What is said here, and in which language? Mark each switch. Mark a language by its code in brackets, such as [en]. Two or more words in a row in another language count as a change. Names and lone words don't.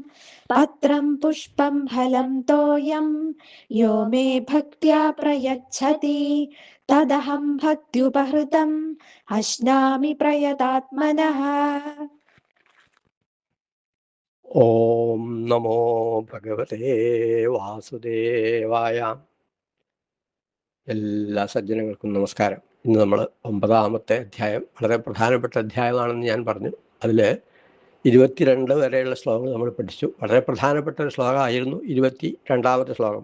[sa] पत्रं पुष्पं फलं तोयं यो मे भक्त्या प्रयच्छति तदहं भक्त्युपहृतम् अश्नामि प्रयतात्मनः। ഓം നമോ ഭഗവതേ വാസുദേവായ. [ml] എല്ലാ സജ്ജനങ്ങൾക്കും നമസ്കാരം. ഇന്ന് നമ്മൾ 9-ാമത്തെ അധ്യായം, വളരെ പ്രധാനപ്പെട്ട അധ്യായമാണെന്ന് ഞാൻ പറഞ്ഞു. അതിൽ 22 വരെയുള്ള ശ്ലോകങ്ങൾ നമ്മൾ പഠിച്ചു. വളരെ പ്രധാനപ്പെട്ട ഒരു ശ്ലോകമായിരുന്നു 22-ാമത്തെ ശ്ലോകം.